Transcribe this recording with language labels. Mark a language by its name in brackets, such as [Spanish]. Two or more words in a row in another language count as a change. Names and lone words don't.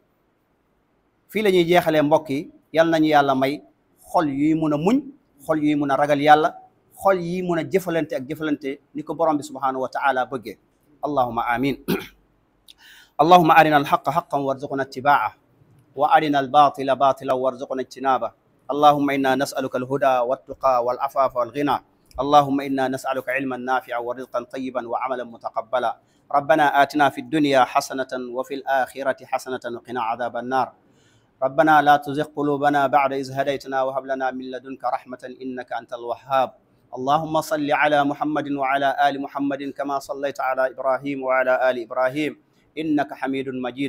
[Wolof] fii la ñuy jeexalee mbokk yi, yal nañu yàlla may xol yuy mun a muñ, xol yuy mun a ragal yàlla, xol yi mun a jëfalante ak jëfalante ni ko borom bi [Arabic] سبحانه وتعالى [Wolof] bëggee. [Arabic] اللهم آمين. اللهم أرنا الحق حقا وارزقنا اتباعه وأرنا الباطل باطلا وارزقنا اجتنابه. اللهم إنا نسألك الهدى والتقى والعفاف والغنى. اللهم إنا نسألك علما نافعا ورزقا طيبا وعملا متقبلا. ربنا آتنا في الدنيا حسنة وفي الآخرة حسنة وقنا عذاب النار. ربنا لا تزغ قلوبنا بعد إذ هديتنا وهب لنا من لدنك رحمة إنك أنت الوهاب. اللهم صل على محمد وعلى آل محمد كما صليت على إبراهيم وعلى آل إبراهيم إنك حميد مجيد.